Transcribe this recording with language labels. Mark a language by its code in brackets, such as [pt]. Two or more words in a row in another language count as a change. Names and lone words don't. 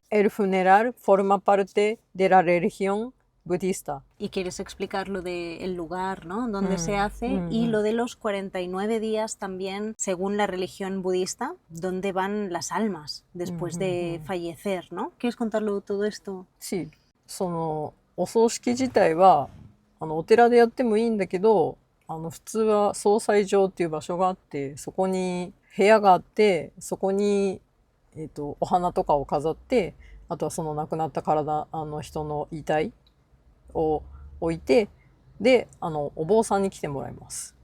[es] El funeral forma parte de la religión budista. Y quieres explicar lo del lugar, ¿no? Donde se hace y lo de los 49 días también, según la religión budista, donde van las almas después de fallecer, ¿no? ¿Quieres contarlo todo esto? Sí. [ja] そのお葬式自体はお寺でやってもいいんだけど、普通は葬祭場っていう場所があって、そこに部屋があって、そこにお花とかを飾って、あとはその亡くなった人の遺体を置いて、で、お坊さんに来てもらいます。